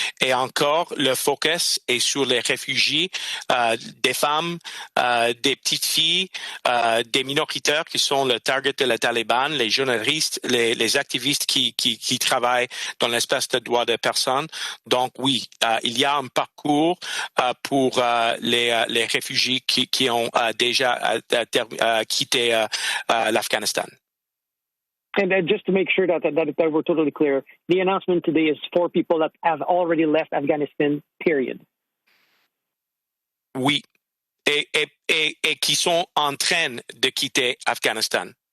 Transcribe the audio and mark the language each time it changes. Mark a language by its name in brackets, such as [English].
[French] Et encore, le focus est sur les réfugiés, des femmes, des petites filles, des minoritaires qui sont le target de la Taliban, les journalistes, les activistes qui travaillent dans l'espace de droits de personnes. Donc oui, il y a un parcours pour les réfugiés qui ont déjà quitté l'Afghanistan. [English] And just to make sure that we're totally clear, the announcement today is for people that have already left Afghanistan, period. [French] Oui, et qui sont en train de quitter Afghanistan.